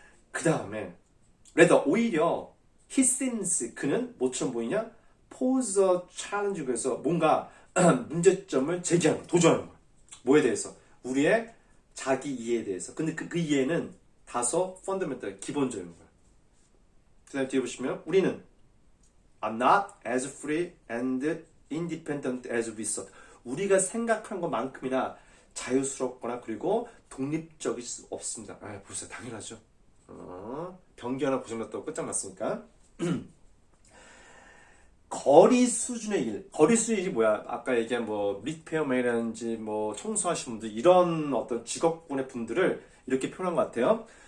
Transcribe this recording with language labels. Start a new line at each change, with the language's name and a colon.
Korean: 그 다음에, 오히려
English: he seems,
Korean: 그는 뭐처럼 보이냐?
English: pose a challenge,
Korean: 그래서 뭔가 문제점을 제기하는 거야. 도전하는 거야. 뭐에 대해서? 우리의 자기 이해에 대해서. 근데 그 이해는 다소 fundamental, 기본적인 거야. 그 다음에 뒤에 보시면 우리는
English: are not as free and independent as we thought.
Korean: 우리가 생각한 것만큼이나 자유스럽거나 그리고 독립적일 수 없습니다. 보세요. 당연하죠. 변기 하나 고장났다고 끝장났으니까. 거리 수준의 일. 거리 수준의 일이 뭐야? 아까 얘기한 리페어맨이라든지 청소하시는 분들, 이런 어떤 직업군의 분들을 이렇게 표현한 것 같아요.